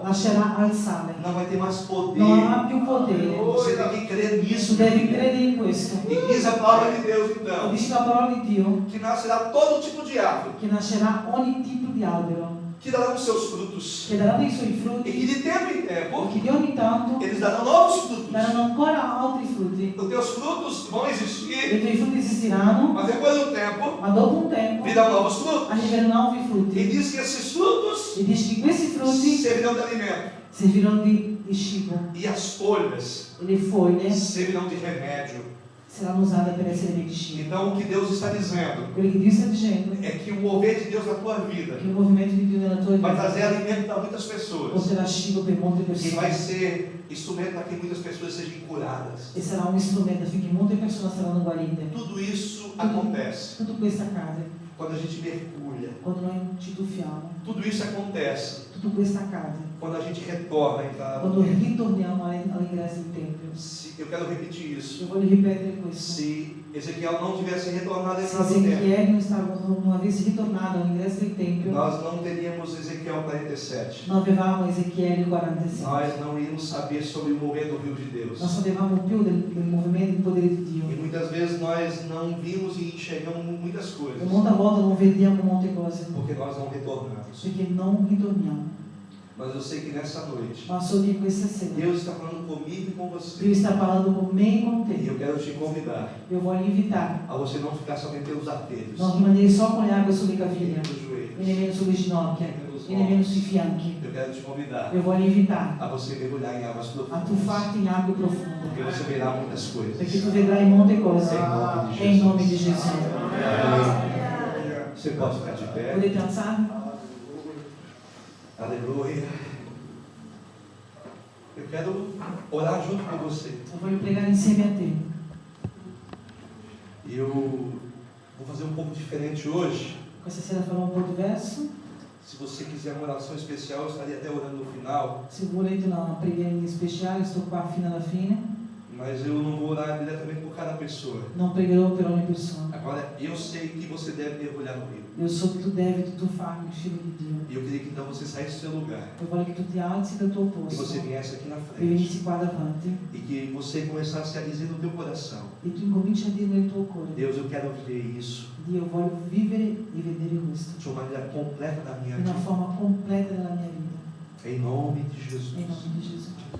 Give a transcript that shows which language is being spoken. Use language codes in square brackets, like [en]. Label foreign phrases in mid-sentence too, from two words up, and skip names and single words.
[it] lascerà al sale, [pt] não vai ter mais poder. [it] non avrà più potere. [pt] Você tem que crer [it] Tu [pt] nisso. [it] devi credere in questo. [pt] E diz a palavra de Deus, [it] E [pt] então, [it] dice la parola di Dio [pt] que nascerá todo tipo de árvore, [it] che nascerà ogni tipo di albero, [pt] que darão os seus frutos, [it] che daranno i suoi [pt] e que [it] frutti, [pt] de tempo em [it] e [pt] tempo [it] che di ogni tanto [pt] eles darão novos frutos. [it] daranno ancora altri frutti. [pt] Os teus frutos vão [it] I [pt] existir, [it] tuoi frutti esisteranno, [pt] mas depois de um tempo [it] ma dopo un tempo [pt] virão novos frutos. [it] arriveranno nuovi [pt] E [it] frutti. [pt] diz que esses frutos [it] E dice che questi frutti [pt] servirão de alimento, [it] serviranno di cibo [pt] e as folhas [it] e le foglie [pt] servirão de remédio. [it] saranno usate per essere medicina. [pt] Então, o que Deus está dizendo [it] Quello che Dio sta dicendo [pt] é que o mover de Deus na tua vida [it] è che il movimento di Dio nella tua [pt] vai trazer [it] vita [pt] alimento para muitas pessoas [it] porterà cibo per molte [pt] e vai [it] persone [pt] ser instrumento para que muitas pessoas sejam curadas. [it] e sarà un strumento affinché molte persone saranno guarite. [pt] Tudo isso acontece [it] Tutto questo accade [pt] quando a gente mergulha. [it] quando noi ci tuffiamo, [pt] Tudo isso acontece [it] tutto questo accade [pt] quando a gente retorna a entrada [it] quando [pt] no templo. [it] ritorniamo all'ingresso del Tempio. [pt] Eu quero repetir isso. [it] Io voglio ripetere questo: [pt] Se Ezequiel não tivesse retornado a [it] se [pt] entrada no templo, [it] Ezechiele non avesse ritornato all'ingresso del Tempio, [pt] nós não teríamos Ezequiel 47. [it] non avevamo Ezechiele 47. [pt] Nós não íamos saber sobre o mover do rio de Deus. [it] Non sapevamo più del movimento del potere di Dio. [pt] E muitas vezes nós não vimos e enxergamos muitas [it] E [pt] coisas [it] molte volte non vediamo molte cose [pt] porque nós não retornamos. [it] perché non ritorniamo. [pt] Mas eu sei que nessa noite [it] Ma so che questa sera [pt] Deus está falando comigo e com [it] Dio [pt] você. [it] sta parlando con me e con [pt] E [it] te. [pt] eu quero te convidar [it] Io voglio invitare [pt] a você não ficar somente pelos atelhos, [it] non rimanere solo con le acque sulle [pt] nem [it] caviglie [pt] pelos [it] e [pt] joelhos, [it] nemmeno sulle ginocchia [pt] nem pelos [it] e nemmeno [pt] ombros. [it] sui fianchi. [pt] Eu quero te convidar [it] Io voglio invitare [pt] a você mergulhar em águas [it] a [pt] profundas, [it] tuffarti in acque profonde [pt] porque você verá muitas coisas. [it] perché tu vedrai molte cose [pt] Em nome de [it] e in [pt] Jesus. [it] nome di Gesù. [pt] Amém. Você pode ficar de pé. [it] Potete alzarvi? [pt] Aleluia. Eu quero orar junto com você. [it] Io voglio pregare insieme a te. [pt] E eu vou fazer um pouco diferente hoje. [it] Questa sera farò un po' diverso. [pt] Se você quiser uma oração especial, eu estaria até orando no final. [it] Se volete una preghiera speciale, sto qua fino alla fine. [pt] Mas eu não vou orar diretamente por cada pessoa. [it] Non pregherò per ogni persona. [pt] Agora, eu sei que você deve mergulhar no rio. [it] Io so che tu devi tuffarmi, filho di Dio. [pt] E eu queria que então você saísse do seu lugar. [it] Eu voglio che tu ti alzi dal tuo [pt] Que [it] posto [pt] você viesse aqui na [it] e [pt] frente. [it] venissi qua davanti [pt] E que você começasse a dizer no teu coração: [it] e tu incominci a dire nel tuo cuore: [pt] Deus, eu quero viver isso [it] Dio, voglio vivere e vedere questo [pt] de uma maneira completa da minha [it] in una [pt] vida. [it] forma completa della mia vita. [pt] Em nome de Jesus. [it] Em nome di Gesù.